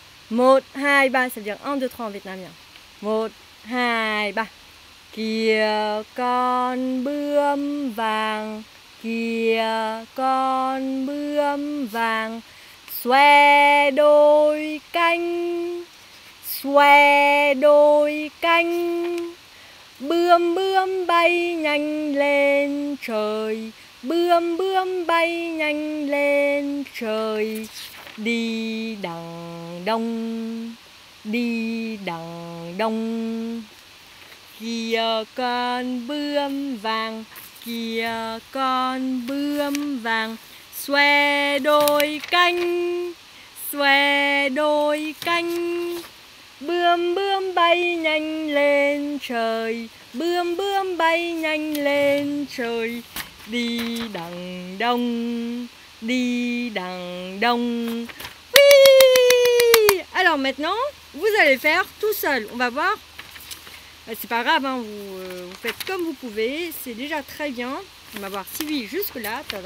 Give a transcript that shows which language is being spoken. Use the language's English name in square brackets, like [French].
[French] 1, 2, 3, ça veut dire 1, 2, 3 en vietnamien. 1, 2, 3. [Vietnamese] Kìa con bướm vàng, kìa con bướm vàng, xoe đôi cánh, xoe đôi cánh. Bướm bướm bay nhanh lên trời, bướm bướm bay nhanh lên trời. Đi đằng đông, đi đằng đông. Kìa con bướm vàng, kìa con bướm vàng, xoe đôi cánh, xoe đôi cánh. Bươm bươm bay nhanh lên trời, bươm bươm bay nhanh lên trời, đi đằng đông, đi đằng đông. [French] Oui! Alors maintenant, vous allez faire tout seul. On va voir. C'est pas grave, hein, vous faites comme vous pouvez. C'est déjà très bien. On va voir Sylvie jusque là.